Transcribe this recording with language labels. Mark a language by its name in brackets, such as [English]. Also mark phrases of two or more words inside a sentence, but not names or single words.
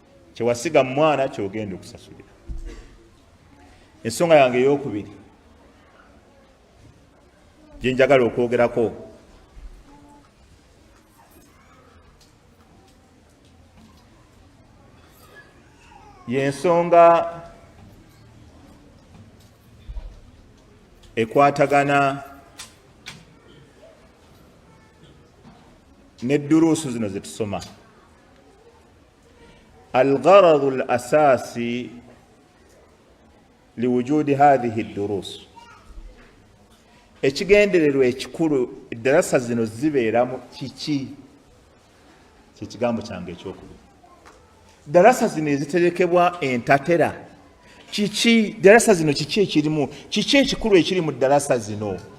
[Ganda] kyewasiga mwana kyogenda okusasulira. Ensonga yange ey'okubiri gye njagala okwogerako y'ensonga ekwatagana n'edduruusu zino zetusoma. [Arabic] الغرض الأساسي لوجود هذه الدروس [Ganda] ekigendererwa ekikulu eddarasa zino zibeeramu kiki? Kyekigambo kyange ekyokubiri. Darasa zino eziterekebwa entatera kiki? Darasa zino kiki ekirimu? Kiki ekikulu ekiri mu darasa zino?